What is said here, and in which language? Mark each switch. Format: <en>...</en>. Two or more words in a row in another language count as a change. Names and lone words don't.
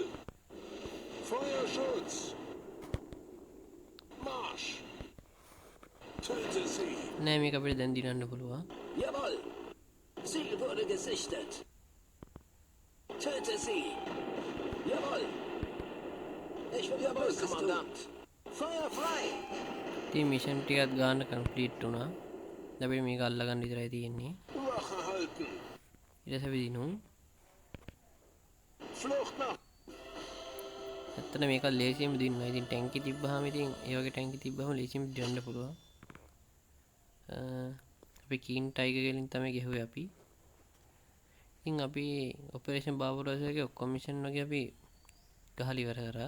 <de>Feuerschutz. Marsch. Töte sie.</de> <si>නෑ මේක අපිට දැන් දිනන්න පුළුවන්.</si> <de>Jawohl. Ziel wurde gesichtet. Töte sie. Jawohl. Ich will jawohl, Kommandant. Feuer frei.</de> <si>ඉතින් මිෂන් ටිකක් ගන්න කම්ප්ලීට් වුණා. දැන් අපිට මේක අල්ලගන්න විතරයි තියෙන්නේ.</si> <de>Wache halten.</de> <si>ඊට පස්සේ අපි දිනමු.</si> <de>Flucht nach.</de> <si>ඇත්තට මේක ලේසියෙන්ම දිනනවා. ඉතින් ටැංකි තිබ්බහම ඉතින් ඒ වගේ ටැංකි තිබ්බහම ලේසියෙන්ම දිනන්න පුළුවන්. අපි කීන් ටයිගර් වලින් තමයි ගෙහුවේ අපි. ඉතින් අපි ඔපරේෂන් බාබරෝස් එකේ ඔක්කොම මිෂන් වගේ අපි ගහලා ඉවර කරා.</si>